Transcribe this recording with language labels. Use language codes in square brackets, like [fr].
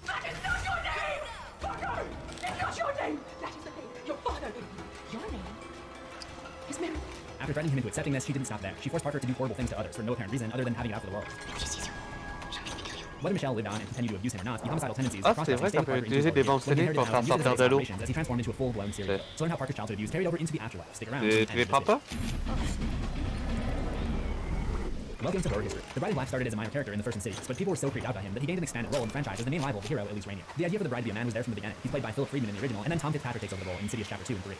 [en] That is not your name! Parker! It's not your name! That is the name your father gave you. Your name is Mary. After threatening him into accepting this, she didn't stop there. She forced Parker to do horrible things to others for no apparent reason other than having it out for the world. Whether Michelle lived on and continued to abuse him or not, the homicidal tendencies [fr] Ah, c'est vrai qu'on peut utiliser des bombes soniques pour faire sortir de l'eau. [en] as he transformed into a full-blown serial killer. So learn how Parker's childhood abuse carried over into the afterlife. Stick around. [fr] Tu les prends pas? [en] Welcome to horror history. The Bride in Black started as a minor character in the first Insidious, but people were so creeped out by him that he gained an expanded role in the franchise as the main rival of the hero, Elise Rainier. The idea for the Bride to be a man was there from the beginning. He's played by Philip Friedman in the original, and then Tom Fitzpatrick takes over the role in Insidious Chapter 2 and 3.